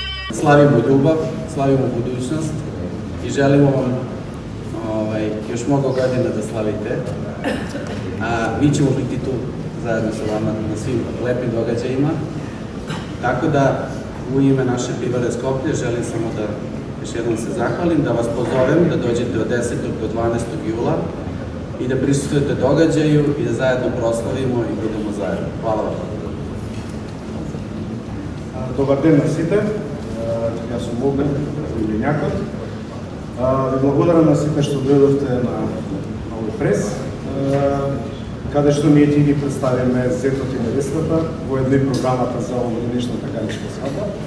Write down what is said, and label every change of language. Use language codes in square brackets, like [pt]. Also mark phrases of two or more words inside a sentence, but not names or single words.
[sr] Славимо љубов, славимо будуćност и желимо вам još mnogo godina da slavite. Mi ćemo biti tu zajedno sa vama na svim lepim događajima. Tako da u ime naše Pivare Skoplje želim samo da još jednom se zahvalim, da vas pozovem da dođete od 10. do 12. jula i da prisustvujete događaju i da zajedno proslavimo i budemo zajedno. Hvala vam. [mk] Добар ден на сите. Јас сум Огнен Илињакот. Ви благодарам на сите што дојдовте на овој прес, каде што ние ќе ги представиме зетот и невестата во една програмата за овогодишната галичка свадба.